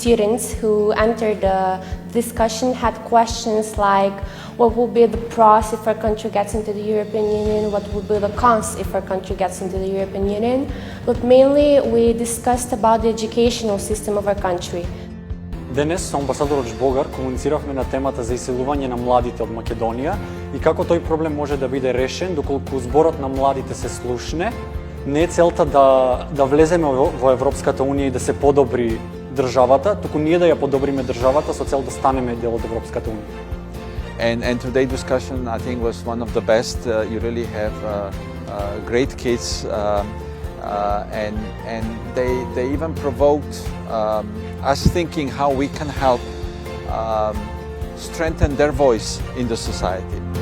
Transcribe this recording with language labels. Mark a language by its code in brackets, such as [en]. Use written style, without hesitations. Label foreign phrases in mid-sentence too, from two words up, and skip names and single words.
[en] students who entered the discussion, had questions like what will be the pros if our country gets into the European Union, what will be the cons if our country gets into the European Union. But mainly we discussed about the educational system of our country. [mk] Денес со амбасадорот Жбогар комунициравме на темата за иселување на младите од Македонија и како тој проблем може да биде решен доколку зборот на младите се слушне. Не е целта да влеземе во Европската Унија и да се подобри државата, туку ние да ја подобриме државата со цел да станеме дел од Европската унија. [en] And today's discussion, I think, was one of the best. You really have great kids, and they even provoked us thinking how we can help strengthen their voice in the society.